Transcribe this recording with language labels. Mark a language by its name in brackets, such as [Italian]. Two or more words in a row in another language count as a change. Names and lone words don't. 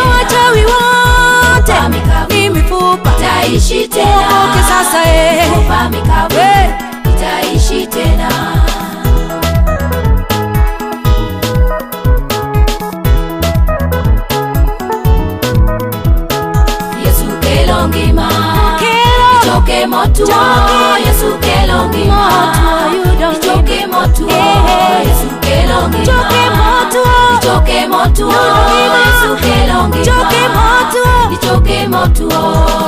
[Swahili] Na wachawi wote ni mifupa itaishi tena. Oke sasa Mifupa mikavu itaishi tena. [Luo (Kenya and Tanzania)] Yesu kelo ngima ichoke motuo. Yesu kelo ngima ichoke motuo. Yesu kelo ngima ichoke motuo. Yesu kelo ngima ichoke motuo.